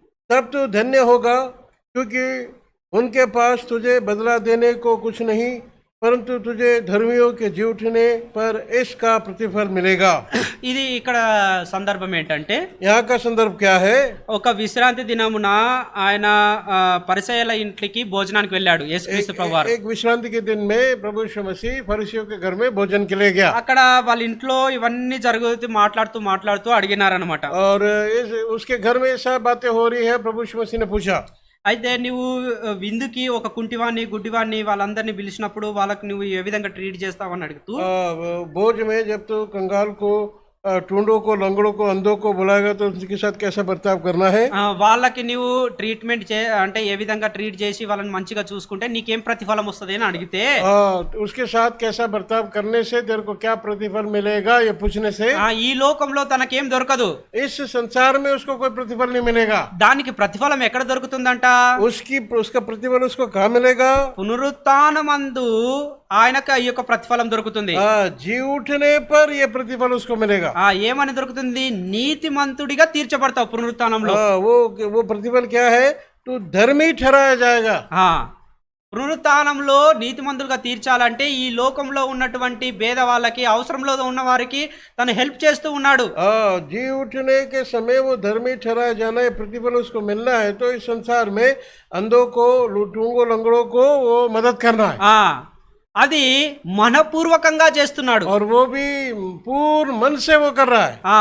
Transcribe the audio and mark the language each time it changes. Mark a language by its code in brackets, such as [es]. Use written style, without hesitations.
[hi] तब तू धन्य होगा क्योंकि उनके पास तुझे बदला देने को कुछ नहीं, परंतु तुझे धर्मियों के जी उठने पर इसका प्रतिफल मिलेगा। [te] ఇది ఇక్కడ సందర్భం ఏంటంటే [hi] यहाँ का संदर्भ क्या है? [te] ఒక విశ్రాంతి దినమున ఆయన పరిసయ్యుల ఇంటికి భోజనానికి వెళ్ళాడు యేసుక్రీస్తు ప్రభువారు. [hi] एक विश्रांति के दिन में प्रभु यीशु मसीह फरीसियों के घर में भोजन के लिए गया [te] అక్కడ వాళ్ళ ఇంట్లో ఇవన్నీ జరుగుతూ మాట్లాడుతూ అడిగినారనమాట. [hi] और उसके घर में सब बातें हो रही है। प्रभु यीशु मसीह ने पूछा, [te] అయితే నువ్వు విందుకి ఒక కుంటివాణ్ణి గుడ్డివాణ్ణి వాళ్ళందరినీ పిలిచినప్పుడు వాళ్ళకి నువ్వు ఏ విధంగా ట్రీట్ చేస్తావని అడుగుతూ, [hi] भोज में जब तो कंगाल को, टूंडों को, लंगड़ों को, अंधों को बुलाएगा तो उनके साथ कैसा बर्ताव करना है? [te] వాళ్ళకి నువ్వు ట్రీట్మెంట్ అంటే ఏ విధంగా ట్రీట్ చేసి వాళ్ళని మంచిగా చూసుకుంటే నీకేం ప్రతిఫలం వస్తుంది అని అడిగితే, [hi] उसके साथ कैसा बर्ताव करने से तेरे को क्या प्रतिफल मिलेगा ये पूछने से, [te] ఈ లోకంలో తనకేం దొరకదు, [hi] इस संसार में उसको कोई प्रतिफल नहीं मिलेगा। [te] దానికి ప్రతిఫలం ఎక్కడ దొరుకుతుందంట? [hi] उसका प्रतिफल उसको कहाँ मिलेगा? [te] పునరుత్థానమందు ఆయనకు ఈ యొక్క ప్రతిఫలం దొరుకుతుంది. [hi] जी उठने पर ये प्रतिफल उसको मिलेगा। [te] ఏమని దొరుకుతుంది? నీతిమంతుడిగా తీర్చబడతావు పునరుత్థానంలో. [hi] वो प्रतिफल क्या है? तू धर्मी ठहराया जाएगा। [te] పునరుత్థానంలో నీతిమంతులుగా తీర్చాలంటే ఈ లోకంలో ఉన్నటువంటి భేద వాళ్ళకి, అవసరంలో ఉన్న వారికి తను హెల్ప్ చేస్తూ ఉన్నాడు. [hi] जी उठने के समय वो धर्मी ठहराया जाना, ये प्रतिफल उसको मिलना है तो इस संसार में अंधों को, लूटूंगो, लंगड़ों को वो मदद करना है। [te] అది మనపూర్వకంగా చేస్తున్నాడు. [hi] और वो भी पूर्ण मन से वो कर रहा है।